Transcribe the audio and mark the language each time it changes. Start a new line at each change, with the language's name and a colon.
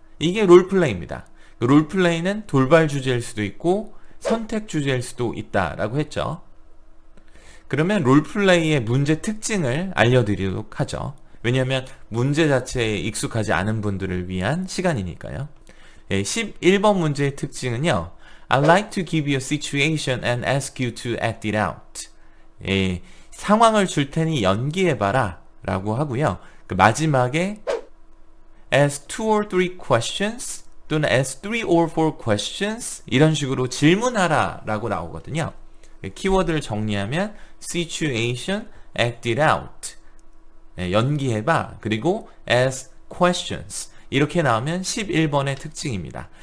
Korean: 이게 롤플레이입니다. 롤플레이는 돌발 주제일 수도 있고 선택 주제일 수도 있다라고 했죠. 그러면 롤플레이의 문제 특징을 알려드리도록 하죠. 왜냐하면 문제 자체에 익숙하지 않은 분들을 위한 시간이니까요. 11번 문제의 특징은요.
English: I'd like to give you a situation and ask you to act it out.
Korean: 상황을 줄 테니 연기해봐라 라고 하고요. 그 마지막에
English: ask 2 or 3 questions
Korean: 또는
English: ask 3 or 4 questions
Korean: 이런 식으로 질문하라 라고 나오거든요. 키워드를 정리하면 situation,
English: act it out
Korean: 연기해봐 그리고
English: ask questions
Korean: 이렇게 나오면 11번의 특징입니다.